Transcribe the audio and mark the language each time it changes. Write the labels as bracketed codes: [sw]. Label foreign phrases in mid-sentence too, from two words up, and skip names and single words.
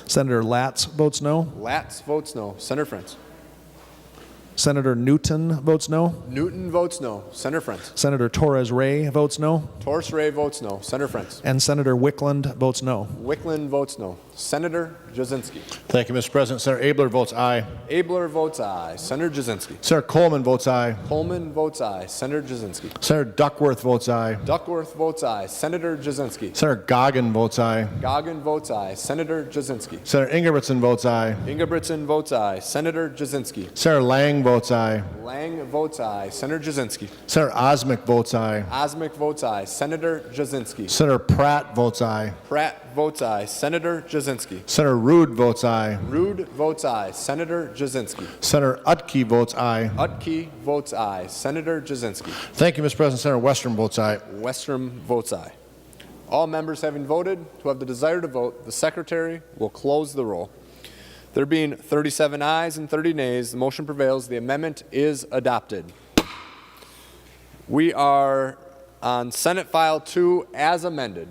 [en] Senator Latz votes no. Latz votes no. Senator Frentz. Senator Newton votes no. Newton votes no. Senator Frentz. Senator Torres Ray votes no. Torres Ray votes no. Senator Frentz. And Senator Wickland votes no. Wickland votes no. Senator Jasinski. Thank you, Mr. President. Senator Abler votes aye. Abler votes aye. Senator Jasinski. Senator Coleman votes aye. Coleman votes aye. Senator Jasinski. Senator Duckworth votes aye. Duckworth votes aye. Senator Jasinski. Senator Goggin votes aye. Goggin votes aye. Senator Jasinski. Senator Ingebrigtsen votes aye. Ingebrigtsen votes aye. Senator Jasinski. Senator Lang votes aye. Lang votes aye. Senator Jasinski. Senator Osmick votes aye. Osmick votes aye. Senator Jasinski. Senator Pratt votes aye. Pratt votes aye. Senator Jasinski. Senator Rude votes aye. Rude votes aye. Senator Jasinski. Senator Utke votes aye. Utke votes aye. Senator Jasinski. Thank you, Mr. President. Senator Westrom votes aye. Westrom votes aye. All members having voted who have the desire to vote, the Secretary will close the roll. There being 37 ayes and 30 nays, the motion prevails. The amendment is adopted. We are on Senate File 2 as amended.